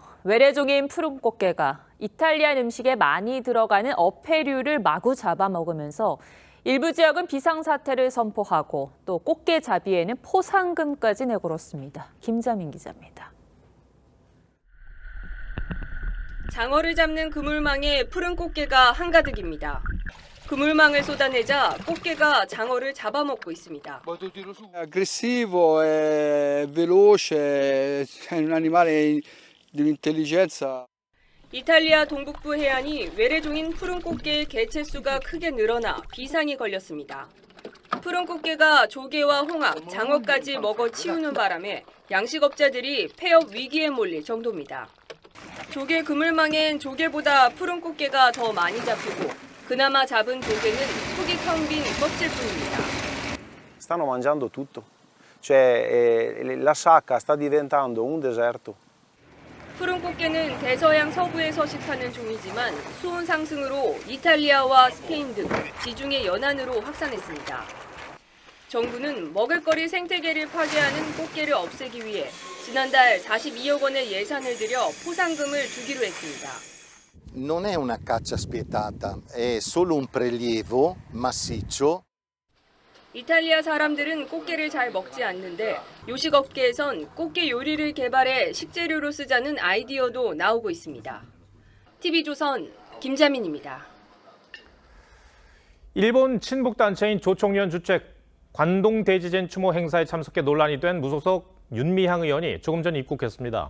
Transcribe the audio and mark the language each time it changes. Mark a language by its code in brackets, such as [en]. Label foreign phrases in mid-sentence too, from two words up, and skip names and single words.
[ko] 외래종인 푸른 꽃게가 이탈리안 음식에 많이 들어가는 어패류를 마구 잡아먹으면서 일부 지역은 비상사태를 선포하고 또 꽃게잡이에는 포상금까지 내걸었습니다. 김자민 기자입니다. 장어를 잡는 그물망에 푸른 꽃게가 한가득입니다. 그물망을 쏟아내자 꽃게가 장어를 잡아먹고 있습니다. [it] aggressivo, è veloce, è un animale di intelligenza. [ko] 이탈리아 동북부 해안이 외래종인 푸른 꽃게의 개체수가 크게 늘어나 비상이 걸렸습니다. 푸른 꽃게가 조개와 홍합, 장어까지 먹어 치우는 바람에 양식업자들이 폐업 위기에 몰릴 정도입니다. 조개 그물망엔 조개보다 푸른 꽃게가 더 많이 잡히고 그나마 잡은 조개는 속이 텅 빈 껍질뿐입니다. [it] Stanno mangiando tutto. Cioè la sacca sta diventando un deserto. [ko] 푸른 꽃게는 대서양 서부에 서식하는 종이지만 수온 상승으로 이탈리아와 스페인 등 지중해 연안으로 확산했습니다. 정부는 먹을거리 생태계를 파괴하는 꽃게를 없애기 위해 지난달 42억 원의 예산을 들여 포상금을 주기로 했습니다. [it] Non è una caccia spietata, è solo un prelievo massiccio. [ko] 이탈리아 사람들은 꽃게를 잘 먹지 않는데 요식업계에선 꽃게 요리를 개발해 식재료로 쓰자는 아이디어도 나오고 있습니다. TV조선 김자민입니다. 일본 친북단체인 조총련 주최 관동대지젠 추모 행사에 참석해 논란이 된 무소속 윤미향 의원이 조금 전 입국했습니다.